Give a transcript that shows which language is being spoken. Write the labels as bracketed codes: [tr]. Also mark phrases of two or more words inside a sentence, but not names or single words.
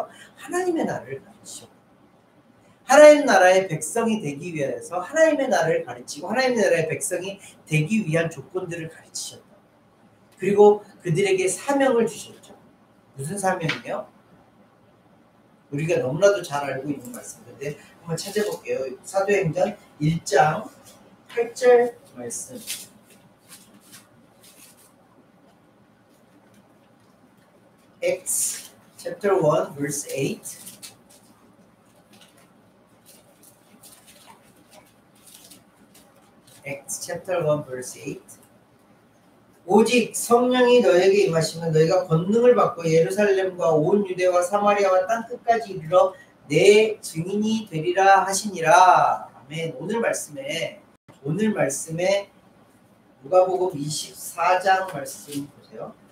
[ko] 하나님의 나라를 가르치셨어요. 하나님 나라의 백성이 되기 위해서 하나님의 나라를 가르치고 하나님의 나라의 백성이 되기 위한 조건들을 가르치셨다. 그리고 그들에게 사명을 주셨죠. 무슨 사명이에요? 우리가 너무나도 잘 알고 있는 말씀인데 한번 찾아볼게요. 사도행전 1장 8절 말씀. [en] Acts chapter 1 verse 8. Acts chapter 1 verse 8. [ko] 오직 성령이 너에게 임하시면 너희가 권능을 받고 예루살렘과 온 유대와 사마리아와 땅 끝까지 이르러 내 증인이 되리라 하시니라. 아멘. 오늘 말씀에 누가복음 24장 말씀 보세요.